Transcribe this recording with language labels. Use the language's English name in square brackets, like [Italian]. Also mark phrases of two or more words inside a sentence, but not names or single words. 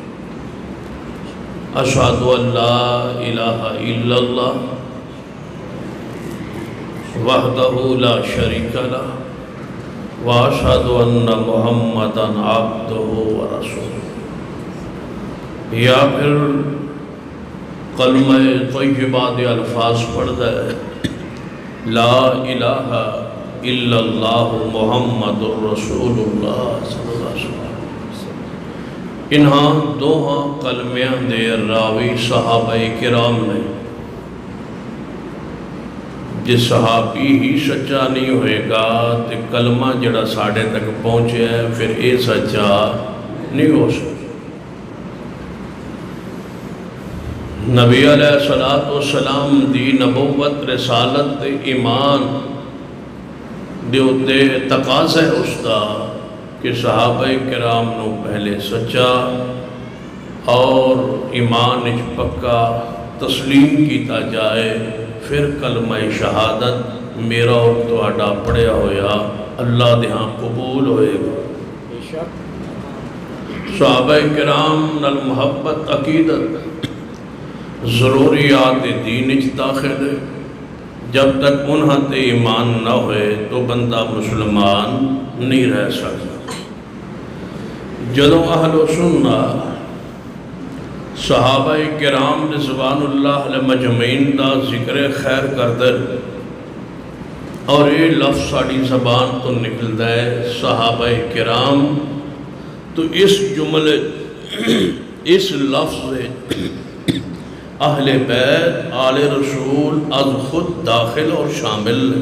[Arabic] اشہد ان لا الہ الا اللہ وحدہ لا شریک لہ واشہد ان محمدا عبدہ ورسولہ. [Punjabi] یا پھر کلمہ طیبہ دے الفاظ پڑھتا ہے [Arabic] لا الہ الا اللہ محمد رسول اللہ صلی اللہ علیہ وسلم. [Punjabi] انہاں دوہاں کلمیاں دے راوی صحابہ کرام نے. جس صحابی ہی سچا نہیں ہوئے گا تو کلمہ جڑا ساڑھے تک پہنچے ہے پھر اے سچا نہیں ہو سکتا. نبی علیہ السلام دی نبوت رسالت ایمان دے اتے تقاضا ہے اس دا کہ صحابہ کرام نو پہلے سچا اور ایمان اچ پکا تسلیم کیتا جائے پھر کلمہ شہادت میرا اور تہاڈا پڑھیا ہویا اللہ دے ہاں قبول ہوئے گا. صحابہ کرام نال محبت عقیدت ضروریات دین اچ داخل ہے. جب تک انہاں تے ایمان نہ ہوئے تو بندہ مسلمان نہیں رہ سکتا. جدوں اہل سنہ صحابہ کرام [Arabic] رضوان اللہ علیہ مجمعین [Punjabi] دا ذکر خیر کردے اور یہ لفظ ساڑی زبان تو نکلتا ہے صحابہ کرام تو اس جملے اس لفظ اہل بیت آل رسول از خود داخل اور شامل ہے.